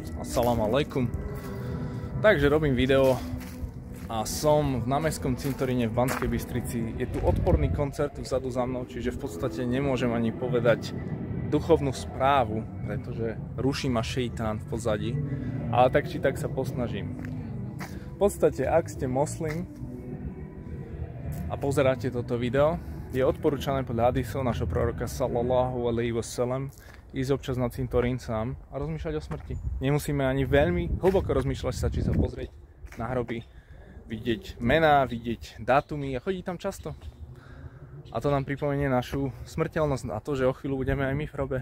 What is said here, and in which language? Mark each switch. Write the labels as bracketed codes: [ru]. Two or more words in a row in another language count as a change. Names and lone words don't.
[ar] السلام عليكم. [sk] Takže robím video a som v námestskom cintoríne v Banskej Bystrici. Je tu odporný koncert vzadu za mnou, čiže v podstate nemôžem ani povedať duchovnú správu, pretože ruší ma šejtán v pozadí, ale tak či tak sa posnažím. V podstate, ak ste moslim a pozeráte toto video, je odporúčané podľa hadisov našho proroka [ar] صلى الله عليه وسلم [sk] ísť občas na cintorín sám a rozmýšľať o smrti. Nemusíme ani veľmi hlboko rozmýšľať sa, či sa pozrieť na hroby, vidieť mená, vidieť dátumy a chodiť tam často. A to nám pripomenie našu smrteľnosť a to, že o chvíľu budeme aj my v hrobe.